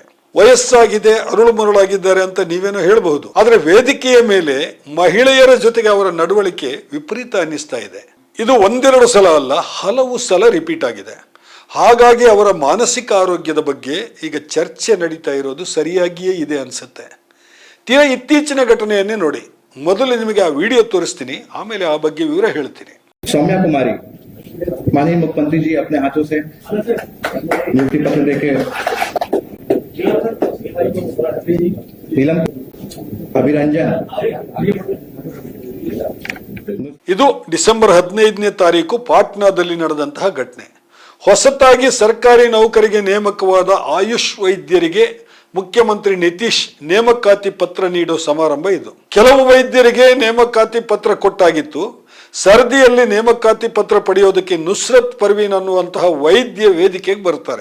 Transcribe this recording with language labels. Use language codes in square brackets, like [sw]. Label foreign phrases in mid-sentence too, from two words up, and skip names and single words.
[kn] ವಯಸ್ಸಾಗಿದೆ, ಅರುಳು ಮರುಳಾಗಿದ್ದಾರೆ ಅಂತ ನೀವೇನೋ ಹೇಳಬಹುದು, ಆದರೆ ವೇದಿಕೆಯ ಮೇಲೆ ಮಹಿಳೆಯರ ಜೊತೆಗೆ ಅವರ ನಡವಳಿಕೆ ವಿಪರೀತ ಅನ್ನಿಸ್ತಾ ಇದೆ. ಇದು ಒಂದೆರಡು ಸಲ ಅಲ್ಲ, ಹಲವು ಸಲ ರಿಪೀಟ್ ಆಗಿದೆ. ಹಾಗಾಗಿ ಅವರ ಮಾನಸಿಕ ಆರೋಗ್ಯದ ಬಗ್ಗೆ ಈಗ ಚರ್ಚೆ ನಡೀತಾ ಇರೋದು ಸರಿಯಾಗಿಯೇ ಇದೆ ಅನ್ಸುತ್ತೆ. ತೀರಾ ಇತ್ತೀಚಿನ ಘಟನೆಯನ್ನೇ ನೋಡಿ. ಮೊದಲು ನಿಮಗೆ ಆ ವಿಡಿಯೋ ತೋರಿಸ್ತೀನಿ, ಆಮೇಲೆ ಆ ಬಗ್ಗೆ ವಿವರ ಹೇಳ್ತೀನಿ. [hi] सौम्या कुमारी, माननीय मुख्यमंत्री जी अपने हाथों से नियुक्ति पत्र देके नीलम अभिरंजन. [kn] ಇದು ಡಿಸೆಂಬರ್ 15ನೇ ತಾರೀಕು ಪಾಟ್ನಾದಲ್ಲಿ ನಡೆದಂತಹ ಘಟನೆ. ಹೊಸತಾಗಿ ಸರ್ಕಾರಿ ನೌಕರಿಗೆ ನೇಮಕವಾದ ಆಯುಷ್ ವೈದ್ಯರಿಗೆ ಮುಖ್ಯಮಂತ್ರಿ ನಿತೀಶ್ ನೇಮಕಾತಿ ಪತ್ರ ನೀಡೋ ಸಮಾರಂಭ ಇದು. ಕೆಲವು ವೈದ್ಯರಿಗೆ ನೇಮಕಾತಿ ಪತ್ರ ಕೊಟ್ಟಾಗಿತ್ತು. ಸರದಿಯಲ್ಲಿ ನೇಮಕಾತಿ ಪತ್ರ ಪಡೆಯೋದಕ್ಕೆ ನುಸ್ರತ್ ಪರ್ವೀನ್ ಅನ್ನುವಂತಹ ವೈದ್ಯ ವೇದಿಕೆಗೆ ಬರ್ತಾರೆ.